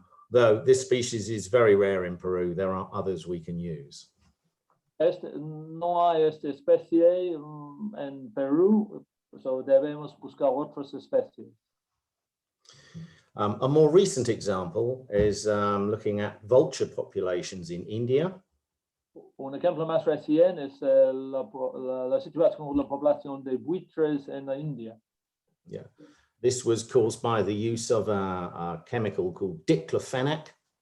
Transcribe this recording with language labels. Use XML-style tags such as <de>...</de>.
<en>Though this species is very rare in Peru, there are others we can use.</en> <es>No hay esta especie en Perú, so debemos buscar otras especies.</es> <en>A more recent example is looking at vulture populations in India.</en> <es>Un ejemplo más reciente es la situación con la población de buitres en la India.</es> <en>Yeah, this was caused by the use of a chemical called diclofenac.</en>